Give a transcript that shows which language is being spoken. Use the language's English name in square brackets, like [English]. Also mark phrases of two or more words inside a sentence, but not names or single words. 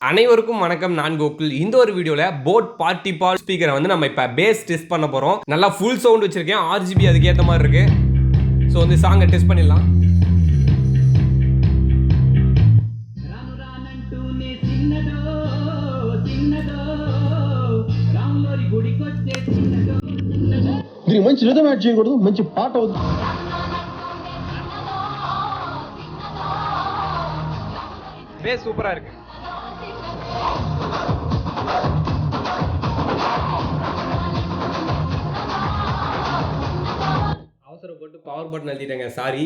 [Tamil] அனைவருக்கும் வணக்கம். நான் கோகுல். இந்த ஒரு வீடியோல போட் பார்ட்டிபால் ஸ்பீக்கரை வந்து நம்ம இப்ப [English] bass test [Tamil] பண்ண போறோம். நல்லா [English] full sound [Tamil] வச்சிருக்கேன். RGB அதுக்கு ஏத்த மாதிரி இருக்கு. சோ வந்து சாங்கை டெஸ்ட் பண்ணிடலாம். [Telugu] మంచి [English] rhythm add [Telugu] చేయకూడదు, మంచి పాట అవుతుంది. [Tamil] பேஸ் சூப்பரா இருக்கு. அவசரப்பட்டு [English] power button [Tamil] அழுத்திட்டேங்க, சாரி.